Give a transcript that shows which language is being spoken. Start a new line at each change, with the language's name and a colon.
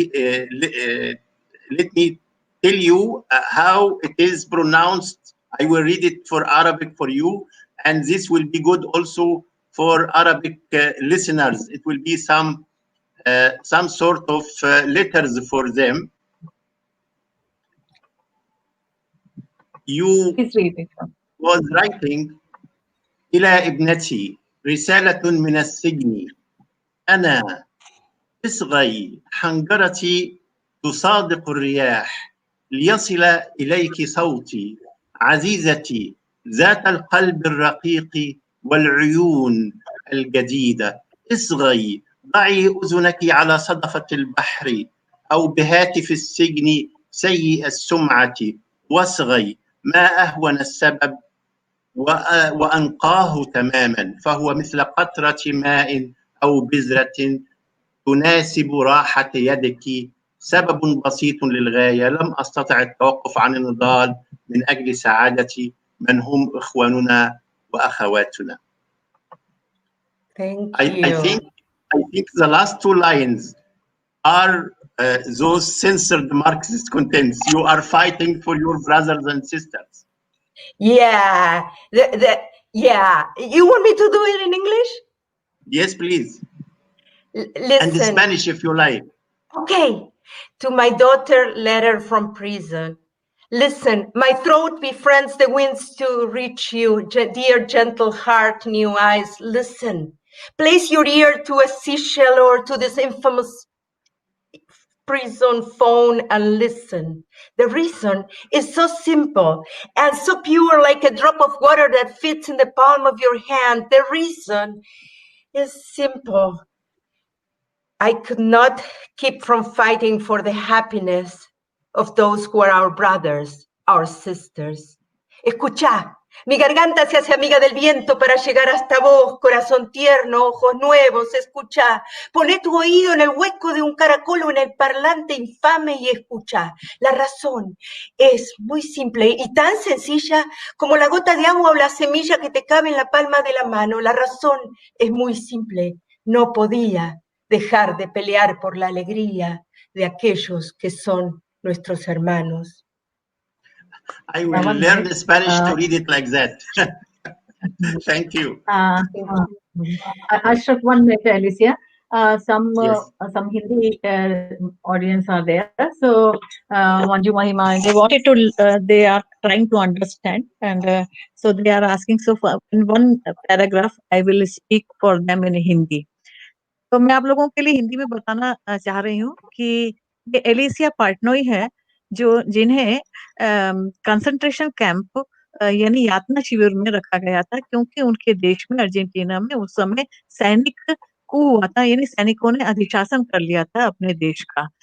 English: Let me tell you how it is pronounced. I will read it for Arabic for you, and this will be good also for Arabic listeners. It will be some sort of letters for them. You was writing
Arabic: إلى ابنتي رسالة من السجن أنا اصغي حنجرتي تصادق الرياح ليصل إليك صوتي عزيزتي ذات القلب الرقيق والعيون الجديدة اصغي ضعي أذنك على صدفة البحر أو بهاتف السجن سيء السمعة واصغي ما أهون السبب وأنقاه تماما فهو مثل قطرة ماء أو بذرة تناسب راحة يدك سبب بسيط للغاية لم أستطع التوقف عن النضال من أجل سعادة من هم إخواننا وأخواتنا.
English: Thank you. I think the last 2 lines are those censored Marxist contents. You are fighting for your brothers and sisters. Yeah. Yeah. You want me to do it in English? Yes, please. Listen. And in Spanish, if you like. Okay. To my daughter, letter from prison. Listen, my throat befriends the winds to reach you, dear gentle heart, new eyes. Listen, place your ear to a seashell or to this infamous prison phone and listen. The reason is so simple and so pure, like a drop of water that fits in the palm of your hand. The reason is simple. I could not keep from fighting for the happiness of those who are our brothers, our sisters.
Spanish: Escuchá, mi garganta se hace amiga del viento para llegar hasta vos, corazón tierno, ojos nuevos, escuchá. Poné tu oído en el hueco de un caracol o en el parlante infame y escuchá. La razón es muy simple y tan sencilla como la gota de agua o la semilla que te cabe en la palma de la mano. La razón es muy simple. No podía dejar de pelear por la alegría de aquellos que son nuestros hermanos.
English: I will learn the Spanish to read it like that. Thank you. Ashraf, 1 minute, Alicia. Some Hindi audience are there. So, Manju Mahima, they wanted to, they are trying to understand. And so they are asking, so in one paragraph, I will speak for them in Hindi.
Hindi: तो मैं आप लोगों के लिए हिंदी में बताना चाह रही हूँ कि ये एलिसिया पार्टनोई है जो जिन्हें कंसंट्रेशन कैंप यानी यातना शिविर में रखा गया था क्योंकि उनके देश में अर्जेंटीना में उस समय सैनिक coup हुआ था, यानी सैनिकों ने अधिशासन कर लिया था अपने देश का।